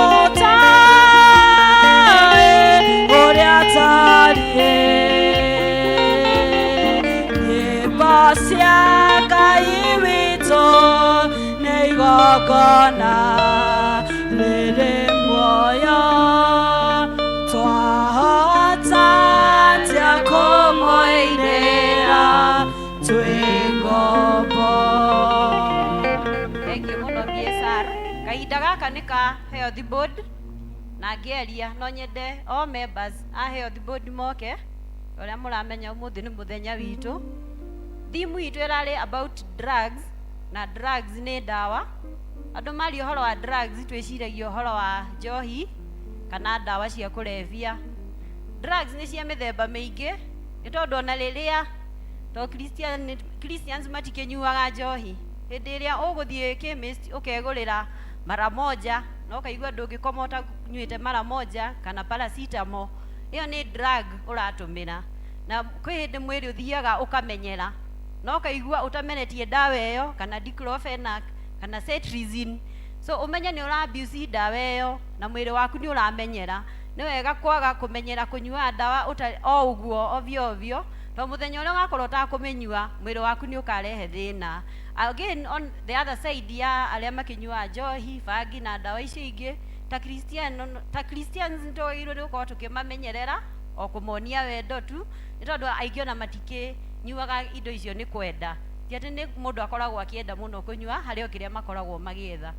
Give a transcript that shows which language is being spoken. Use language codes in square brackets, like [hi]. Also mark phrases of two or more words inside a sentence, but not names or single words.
[ki] mũtoi ũrĩa tariĩ nyĩmbo cia Ngai witũ nĩ igongona rĩrĩ muoyo twahota atĩa kũmũinĩra twĩ ngombo. [en] Thank you mũno BSR. [ki] Kahinda gaka nĩ ka [en] health board [ki] na ngĩaria no nyende [en] all members [ki] a [en] health board [ki] moke ũrĩa mũramenya ũmũthĩ nĩ mũthenya witũ. Thimu itũ ĩrarĩ [en] about drugs [ki] na drugs nĩ ndawa. Andũ mari ũhoro wa drugs twĩciragia ũhoro wa njohi kana ndawa cia kũrebia. Drugs nĩ cia mĩthemba mĩingĩ nĩ tondũ ona rĩrĩa to Christians matikĩnyuaga njohi. Hĩndĩ ĩrĩa ũgũthiĩ chemist ũkegũrĩra [sw] mara moja [ki] na ũkaigua ndũngĩkoma ũtanyuĩte [sw] mara moja [ki] kana paracetamol, ĩyo nĩ drug ũratũmĩra. Na kwĩ hĩndĩ mwĩrĩ ũthiaga ũkamenyera no kaigua utamenetie dawa ĩyo kana diclofenac kana cetirizine, so umenye nĩ ũra abuse dawa ĩyo na mwĩrĩ waku nĩ ũramenyera. Nĩ wega kwaga kũmenyera kũnyua dawa o ũguo [sw] ovyo ovyo, [ki] to mũthenya ũrĩa ũgakorwo ũtakũmĩnyua mwĩrĩ waku nĩ ũkarehe thĩna. [en] Again on the other side [ki] ya arĩa makĩnyua njohi, bangi na dawa icio ingĩ ta Christians nĩ twagĩrĩirwo nĩ gũkorwo tũkĩmamenyerera o kũmonia wendo tu, nĩ tondũ aingĩ ona matikĩnyuaga indo icio nĩ kwenda, ti atĩ nĩ mũndũ akoragwo akĩenda mũno kũnyua harĩ o kĩrĩa makoragwo magĩetha.